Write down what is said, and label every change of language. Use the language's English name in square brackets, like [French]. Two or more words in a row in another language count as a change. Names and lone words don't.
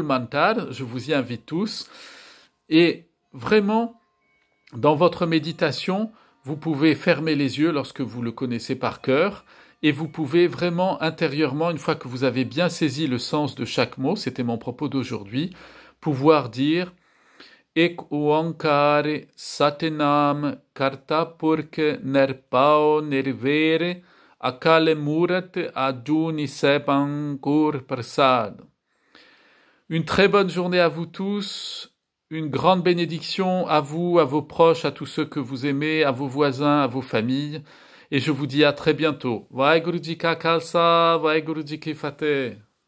[French] Mantar, je vous y invite tous, et vraiment, dans votre méditation, vous pouvez fermer les yeux lorsque vous le connaissez par cœur, et vous pouvez vraiment intérieurement, une fois que vous avez bien saisi le sens de chaque mot, c'était mon propos d'aujourd'hui, pouvoir dire [Punjabi] ਇਕ ਓਅੰਕਾਰ ਸਤਿਨਾਮੁ ਕਰਤਾ ਪੁਰਖੁ ਨਿਰਭਉ ਨਿਰਵੈਰੁ ਅਕਾਲ ਮੂਰਤਿ ਅਜੂਨੀ ਸੈਭੰ ਗੁਰ ਪ੍ਰਸਾਦਿ. [French] Une très bonne journée à vous tous, une grande bénédiction à vous, à vos proches, à tous ceux que vous aimez, à vos voisins, à vos familles. Et je vous dis à très bientôt. [Punjabi] ਵਾਹਿਗੁਰੂ ਜੀ ਕਾ ਖ਼ਾਲਸਾ, ਵਾਹਿਗੁਰੂ ਜੀ ਕੀ ਫ਼ਤਹਿ.